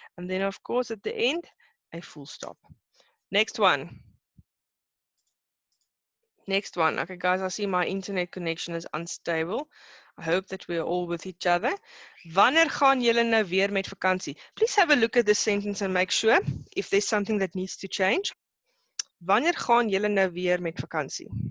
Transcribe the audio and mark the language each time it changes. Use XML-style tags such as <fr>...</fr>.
<en>And then of course at the end, a full stop. Next one. Next one. Okay, guys, I see my internet connection is unstable. I hope that we are all with each other.</en> <af>Wanneer gaan julle nou weer met vakansie?</af> <en>Please have a look at this sentence and make sure if there's something that needs to change.</en> <af>Wanneer gaan julle nou weer met vakansie?</af>